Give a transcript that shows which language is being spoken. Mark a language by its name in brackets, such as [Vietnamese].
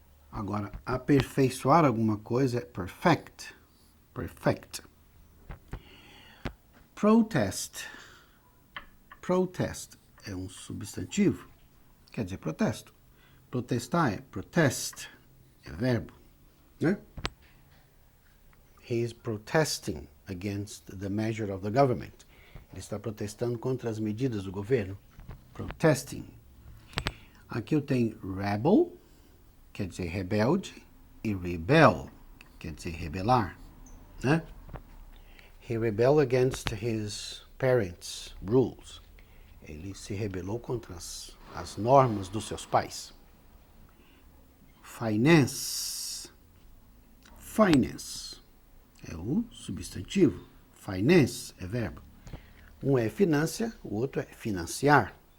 [Portuguese] Agora, aperfeiçoar alguma coisa é perfect. Perfect. Protest. Protest é um substantivo, quer dizer protesto. Protestar é protest, é verbo, né? [English] He is protesting against the measure of the government. [Portuguese] Ele está protestando contra as medidas do governo. Protesting. Aqui eu tenho rebel, quer dizer rebelde, e rebel, quer dizer rebelar, né? [English] He rebelled against his parents' rules. [Portuguese] Ele se rebelou contra as normas dos seus pais. Finance. Finance é o substantivo. Finance é verbo. Um é finança, o outro é financiar.